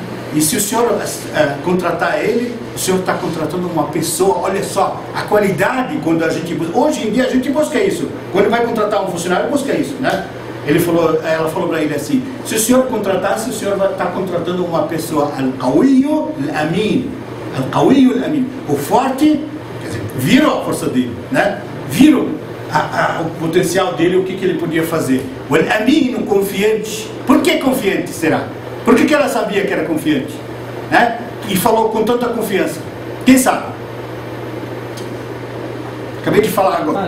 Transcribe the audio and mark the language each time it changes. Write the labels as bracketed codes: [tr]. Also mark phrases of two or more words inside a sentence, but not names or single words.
[pt] E se o senhor contratar ele, o senhor está contratando uma pessoa. Olha só, a qualidade quando a gente busca. Hoje em dia a gente busca isso. Quando vai contratar um funcionário, busca isso, né? Ela falou para ele assim: se o senhor contratasse, o senhor vai estar contratando uma pessoa [ar] القوي الأمين. القوي الأمين. [pt] O forte, quer dizer, viram a força dele, né? Viram o potencial dele, o que ele podia fazer. O al-Amin, o confiante. Por que confiante será? Por que ela sabia que era confiante, né? E falou com tanta confiança? Quem sabe? Acabei de falar agora.